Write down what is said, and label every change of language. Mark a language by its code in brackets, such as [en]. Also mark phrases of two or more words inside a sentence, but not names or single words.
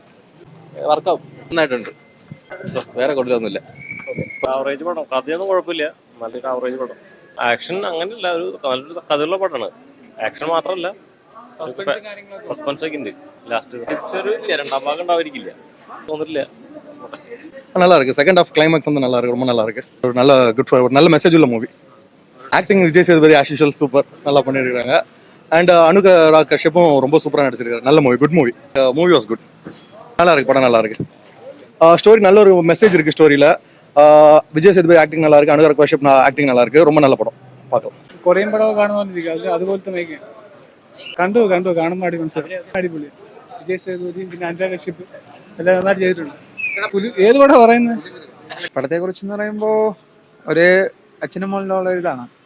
[ml] വർക്കാവും നന്നായിട്ടുണ്ട്, വേറെ കൊടുത്തൊന്നുമില്ല. ആവറേജ് പടം, കഥയൊന്നും കുഴപ്പമില്ല, നല്ലൊരു ആവറേജ് പടം. ആക്ഷൻ അങ്ങനെയല്ല, ഒരു നല്ലൊരു കഥയുള്ള പടമാണ്. ആക്ഷൻ മാത്രമല്ല, സസ്പെൻസ് ഒക്കെ ഉണ്ട്. ലാസ്റ്റ് തിരിച്ചൊരു രണ്ടാം ഭാഗം ഉണ്ടാവാതിരിക്കില്ല, തോന്നില്ല. [ta] நல்லா இருக்கு. [en] second half climax [ta] வந்து நல்லா இருக்கு, ரொம்ப நல்லா இருக்கு. ஒரு நல்ல குட் ஒரு நல்ல மெசேஜ் உள்ள மூவி. ஆக்டிங் விஜய் சேதுபதி [en] as usual super, [ta] நல்லா பண்ணிருக்காங்க. அண்ட் அனுராக் கஷ்யப்பும் ரொம்ப சூப்பராக நடிச்சிருக்காரு. நல்ல மூவி, [en] good movie. movie was good, [ta] நல்லா இருக்கு, படம் நல்லா இருக்கு. ஸ்டோரி நல்ல ஒரு மெசேஜ் இருக்கு ஸ்டோரியில. விஜய் சேதுபதி ஆக்டிங் நல்லா இருக்கு, அனுராக் கஷ்யப் ஆக்டிங் நல்லா இருக்கு. ரொம்ப நல்ல പടം, பார்க்கலாம். [ml] കൊറിയൻ പടം കാണുന്നോണ്ടിരിക്കുക, അതുപോലത്തെ മേക്കിംഗ് കണ്ടു കാണുമ്പോൾ അടിപൊളി. വിജയ് സേതുപതി പിന്നെ അനുരാഗ് കശ്യപ് എല്ലാം നന്നായിട്ട് ചെയ്തിട്ടുണ്ട്. ഏത് പടം പറയുന്നത്? പടത്തെ കുറിച്ച് പറയുമ്പോൾ ഒരു അച്ഛനും മോളിലുള്ള ഇതാണ്.